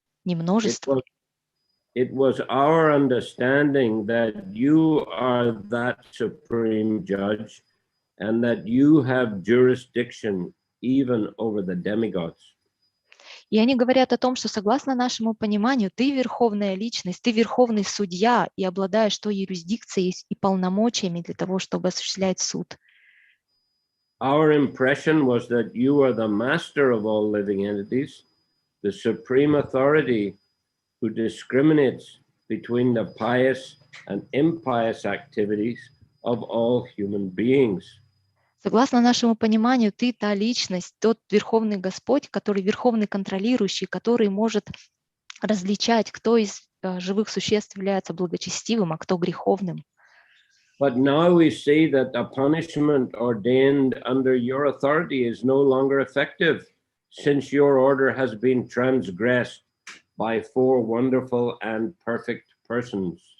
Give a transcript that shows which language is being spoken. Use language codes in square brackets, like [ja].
[ru] не множество. [en] It was our understanding that you are that supreme judge and that you have jurisdiction even over the demigods. [ru] И они говорят о том, что согласно нашему пониманию, ты верховная личность, ты верховный судья и обладаешь той юрисдикцией и полномочиями для того, чтобы осуществлять суд. [en] Our impression was that you are the master of all living entities, the supreme authority who discriminates between the pious and impious activities of all human beings. [ru] Согласно нашему пониманию, ты та личность, тот верховный Господь, который верховный контролирующий, который может различать, кто из живых существ является благочестивым, а кто греховным. [en] But now we see that the punishment ordained under your authority is no longer effective, since your order has been transgressed by 4 wonderful and perfect persons.